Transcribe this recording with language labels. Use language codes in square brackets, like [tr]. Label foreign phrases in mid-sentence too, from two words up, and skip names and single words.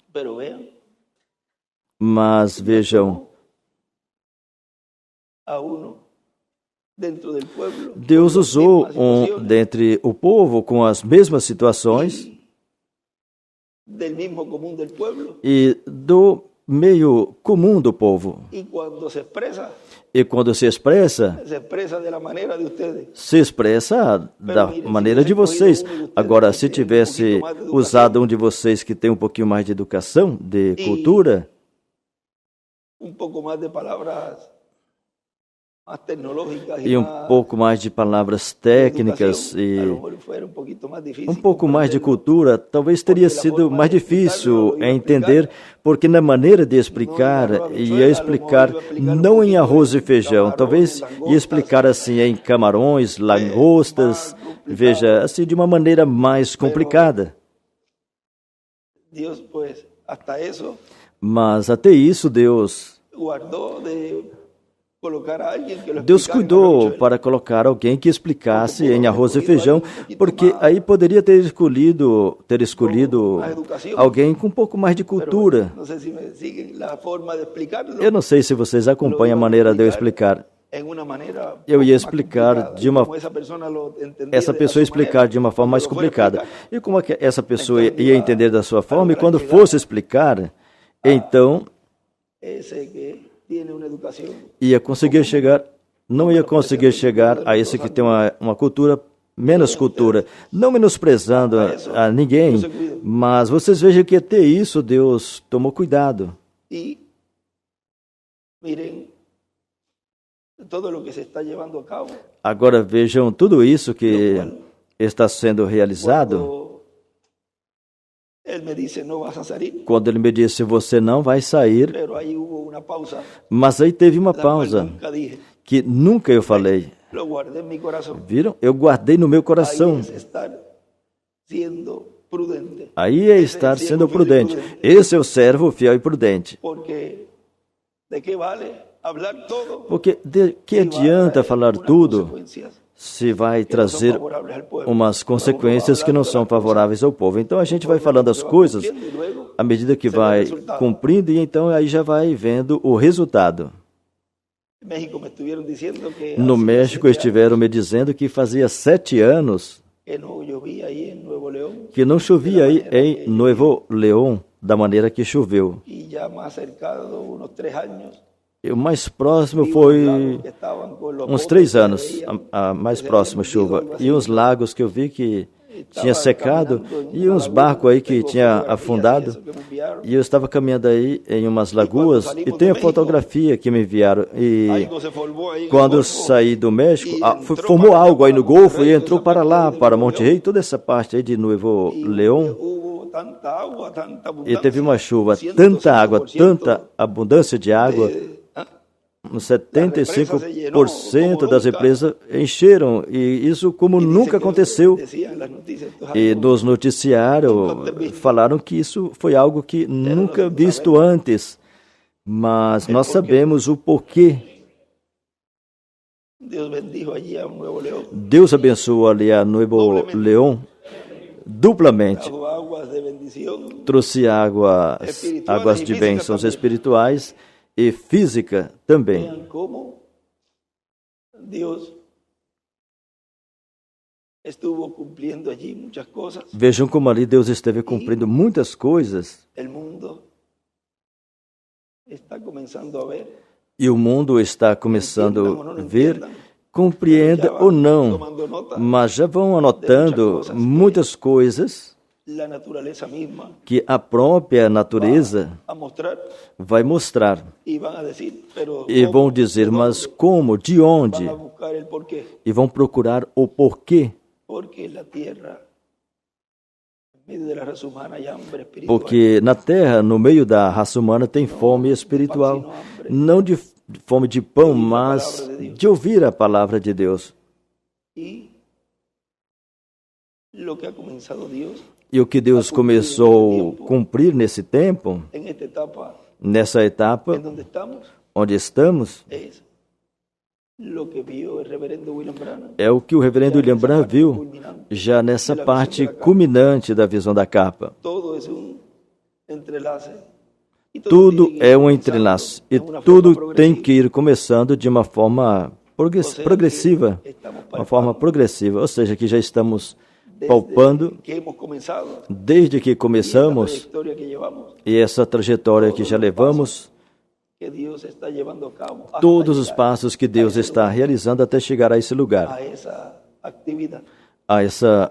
[pt] Mas vejam, Deus usou um dentre o povo com as mesmas situações e do meio comum do povo. E quando se expressa da maneira de vocês. Agora, se tivesse usado um de vocês que tem um pouquinho mais de educação, de cultura, [es] más tecnológicas [pt] e um [es] más [pt] pouco mais de palavras técnicas [es] educación, a lo [pt] e [es] mejor fuera un poquito más difícil [pt] um pouco mais de [es] comprenderlo. [pt] cultura, talvez teria sido mais difícil entender, porque na maneira de explicar, ia explicar não em arroz e feijão, talvez ia explicar assim em camarões, lagostas, veja, assim de uma maneira mais complicada. [es] Dios, pues, hasta eso [pt] Mas até isso Deus [es] guardó de colocar a alguien que lo [pt] Deus [es] explicara en [pt] cuidou [es] arroz y [pt] para colocar alguém que explicasse em arroz e feijão, porque aí poderia ter escolhido alguém com um pouco mais de cultura. [es] no sé si me siguen la forma de explicarlo. [pt] Eu não sei se vocês acompanham a maneira de eu explicar. [es] En una manera [pt] Eu ia [es] más [pt] explicar [es] complicada, [pt] de uma [es] como esa persona lo entendía [pt] essa de pessoa [es] a su [pt] explicar [es] manera, [pt] de uma forma mais [es] cuando lo fuera a [pt] complicada. [es] explicar. [pt] E como é que essa pessoa ia entender da sua forma, e quando fosse explicar, então [es] Ese que tiene una educación [pt] ia conseguir chegar, não ia conseguir chegar a esse que tem uma cultura, menos cultura, não menosprezando a ninguém, mas vocês vejam que até isso Deus tomou cuidado. [es] y miren todo lo que se está llevando a cabo. [pt] Agora vejam tudo isso que está sendo realizado. [es] Cuando él me dice no vas a salir, [pt] Quando ele me disse, você não vai sair, [es] pero ahí hubo una pausa, [pt] mas aí teve uma [es] la cual [pt] pausa, [es] nunca dije, [pt] que nunca eu falei. [es] lo guardé en mi corazón. [pt] Viram? Eu guardei no meu [es] Ahí [pt] coração. [es] es estar siendo prudente, [pt] Aí é estar sendo prudente. Esse é o servo fiel e prudente. [es] porque de qué vale hablar todo [pt] Porque de que [es] si va a [pt] adianta [es] traer [pt] falar [es] unas [pt] tudo [es] consecuencias [pt] se vai [es] que no son [pt] trazer [es] favorables al pueblo? [pt] umas consequências que não são favoráveis ao povo. Então a gente vai falando as coisas à medida que vai cumprindo, e então aí já vai vendo o resultado. [es] En México me estuvieron diciendo que [pt] No [es] hace [pt] México [es] 7 [pt] estiveram me dizendo que fazia 7 anos [es] que no llovía ahí en Nuevo León [pt] que não chovia aí em Nuevo León da maneira que choveu. [es] y ya más cercano, unos 3 años, [pt] E o mais próximo [es] vi unos [pt] foi [es] lagos que estaban con los [pt] uns [es] botes [pt] 3 [es] que [pt] anos, [es] veían [pt] a mais [es] que se [pt] próxima [es] habían hundido, [pt] chuva. [es] algo así. [pt] E uns lagos que eu vi que tinha [es] Estaba [pt] secado, [es] caminando en [pt] e [es] una [pt] uns [es] laguna, [pt] barcos aí que [es] tengo [pt] tinha [es] fotografías y [pt] afundado. [es] eso que me enviaron. [pt] E eu estava caminhando aí em umas lagoas, e [es] salimos [pt] tem a do México, fotografia que me enviaram. E [es] Algo se formó ahí en el [pt] quando [es] Golfo, [pt] saí do México, e entrou formou [es] para [pt] algo aí no [es] Monterrey, [pt] Golfo e [es] toda [pt] entrou essa para parte lá, de para [es] Nuevo [pt] Monte [es] León, [pt] Rey, toda essa parte aí de Nuevo [es] y [pt] León. [es] hubo tanta agua, tanta [pt] E [es] abundancia, [pt] teve uma chuva, [es] 105% [pt] tanta água, tanta abundância de água. Uns 75% das represas encheram, e isso como nunca aconteceu. [es] decían las noticias, esto es [pt] E [es] algo [pt] nos noticiaram, falaram que isso foi algo que nunca visto antes, mas nós sabemos o porquê. [es] Dios bendijo allí a Nuevo León, [pt] Deus abençoou ali a Nuevo León duplamente. [es] trajo aguas de bendición, [pt] Trouxe águas de bênçãos espirituais e física também. [es] vean cómo Dios estuvo cumpliendo allí muchas cosas. [pt] Vejam como ali Deus esteve cumprindo muitas coisas, [es] El mundo está comenzando a ver, [pt] e o mundo está começando [es] entiendan o [pt] a [es] no [pt] ver, [es] entiendan, [pt] compreenda já ou não, [es] tomando nota, [pt] mas já vão anotando muitas coisas [es] la naturaleza misma [pt] que a própria natureza [es] a mostrar [pt] vai mostrar. [es] y van a decir, pero [pt] E [es] ¿cómo? [pt] vão dizer, mas como, de onde? [es] Van a buscar el porqué, [pt] E vão procurar o porquê. [es] porque la tierra, en medio de la raza humana hay hambre espiritual. [pt] Porque na terra, no meio da raça humana, tem fome espiritual. Não de fome de pão, mas de ouvir a palavra de Deus. [es] Y lo que ha comenzado Dios [pt] E o que Deus começou a cumprir nesse tempo, [es] en esta etapa [pt] nessa etapa [es] en donde estamos, [pt] onde estamos, [es] es lo que vio el reverendo William Branham. [pt] é o que o reverendo William Branham viu já nessa parte culminante da visão da capa. [es] Todo es un entrelace. Y todo [pt] Tudo [es] tiene que ir [pt] é um [es] comenzando [pt] entrelaço, e [es] en una [pt] tudo [es] forma [pt] tem [es] progresiva. [pt] que ir começando de uma forma progressiva, [es] Estamos [pt] uma forma [es] palpando [pt] progressiva, ou seja, que já estamos palpando [es] desde que hemos comenzado [pt] desde que [es] y esta [pt] começamos, [es] trayectoria que llevamos, [pt] e essa trajetória que já levamos, [es] que Dios está llevando a cabo hasta [pt] todos os [es] llegar [pt] passos que Deus está realizando até chegar a esse lugar, [es] a esa actividad. [pt] a essa